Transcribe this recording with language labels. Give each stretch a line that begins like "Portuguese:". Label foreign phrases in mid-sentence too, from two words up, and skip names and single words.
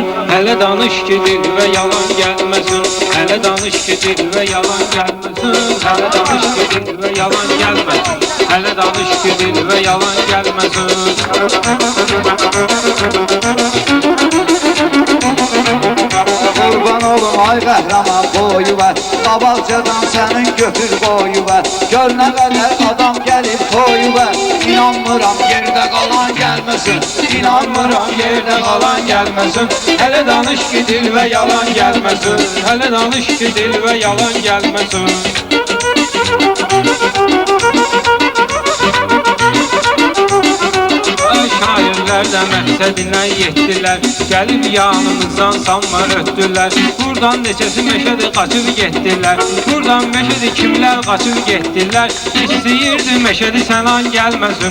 Turkish: Hele danış ki dil ve yalan gelmesin. Hele danış ki dil ve yalan gelmesin. Hele danış ki dil ve yalan gelmesin. Hele danış ki dil ve yalan gelmesin.
Azerbaijani: Kurban olum ay qəhrəman boyu var. Qabaqcadan sənin götür boyu var. Gör nə qədər adam gəlib toyu var. İnanmıram yerdə qalan gəlməsin. İnanmıram yerdə qalan gəlməsin.
Turkish: Hele danış ki dil ve yalan gelmesin. Hele danış ki dil ve yalan gelmesin.
Azerbaijani: Şairlər də məqsədinə yetdilər. Gəlib yanımızdan sanma ötdülər. Buradan neçəsi meşədi qaçıb getdilər. Buradan meşədi kimlər qaçıb getdilər. İstəyirdi meşədi sənan gəlməsin.